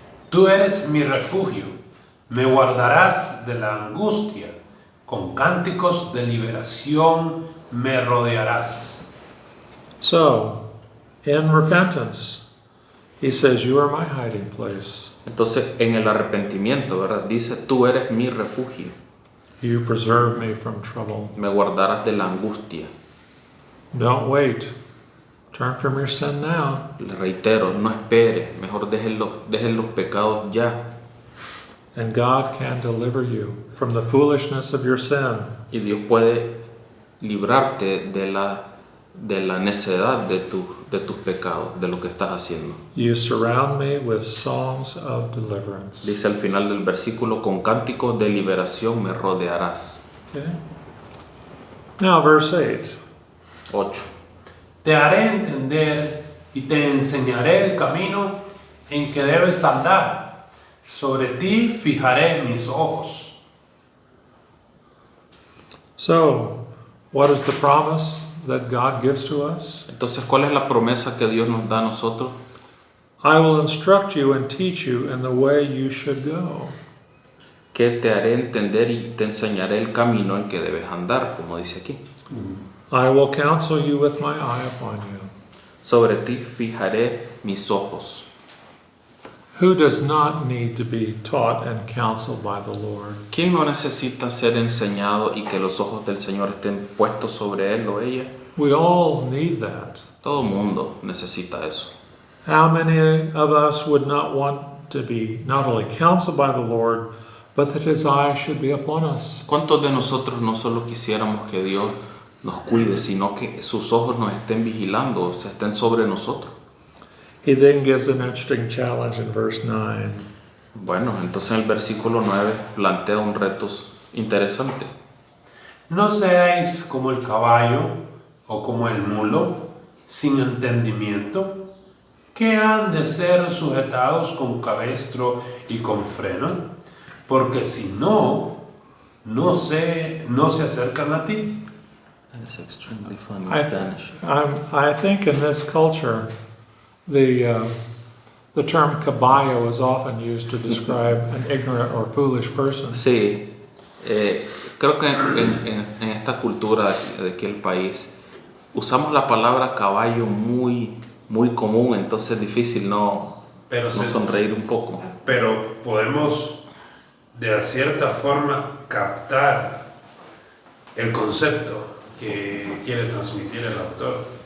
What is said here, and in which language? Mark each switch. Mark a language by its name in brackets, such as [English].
[Spanish] Tú eres mi refugio, me guardarás de la angustia, con cánticos de liberación me rodearás. [English] So, in repentance, he says, you are my hiding place. [Spanish] Entonces, en el arrepentimiento, ¿verdad? Dice, tú eres mi refugio, [English] You preserve me from trouble. [Spanish] me guardarás de la angustia. [English] Don't wait. Turn from your sin now. [Spanish] Le reitero, no espere, mejor dejen los pecados ya. [English] And God can deliver you from the foolishness of your sin. [Spanish] Y Dios puede librarte de la necedad de tus pecados, de lo que estás haciendo. [English] You surround me with songs of deliverance. [Spanish] Dice al final del versículo, con cánticos de liberación me rodearás. [English] Okay. Now, verse 8. [Spanish] 8. Te haré entender y te enseñaré el camino en que debes andar. Sobre ti fijaré mis ojos. [English] So, what is the promise that God gives to us? [Spanish] Entonces, ¿cuál es la promesa que Dios nos da a nosotros? [English] I will instruct you and teach you in the way you should go. [Spanish] Que te haré entender y te enseñaré el camino en que debes andar, como dice aquí. [English] I will counsel you with my eye upon you. [Spanish] Sobre ti fijaré mis ojos. [English] Who does not need to be taught and counseled by the Lord? [Spanish] ¿Quién no necesita ser enseñado y que los ojos del Señor estén puestos sobre él o ella? [English] We all need that. [Spanish] Todo mundo necesita eso. [English] How many of us would not want to be not only counseled by the Lord, but that His eye should be upon us? [Spanish] ¿Cuántos de nosotros no solo quisiéramos que Dios nos cuide, sino que sus ojos nos estén vigilando, o sea, estén sobre nosotros? [English] He then gives an interesting challenge in verse 9. [Spanish] Bueno, entonces en el versículo 9 plantea un reto interesante. No seáis como el caballo o como el mulo, sin entendimiento, que han de ser sujetados con cabestro y con freno, porque si no se acercan a ti. [English] That's extremely funny I, I think in this culture, the term caballo is often used to describe an ignorant or foolish person. [Spanish] Sí, creo que en esta cultura de aquí el país usamos la palabra caballo muy común, entonces es difícil no sonreír un poco. Pero podemos de cierta forma captar el concepto que quiere transmitir el autor.